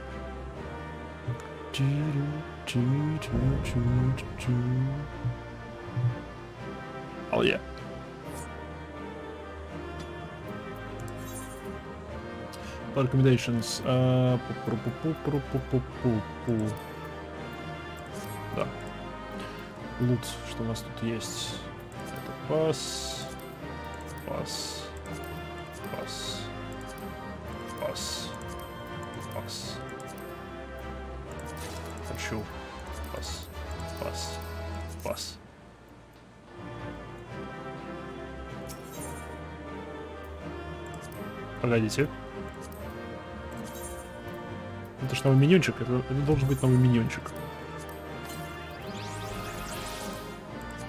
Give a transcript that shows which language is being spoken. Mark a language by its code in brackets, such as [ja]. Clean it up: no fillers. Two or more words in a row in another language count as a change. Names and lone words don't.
[en] Oh yeah. Recommendations. [ru] Да. Лут, что у нас тут есть? Это пас. Пас. Пас. Пас. Пас. Хочу. Пас. Пас. Пас. Погодите. Это ж новый миньончик, это должен быть новый миньончик.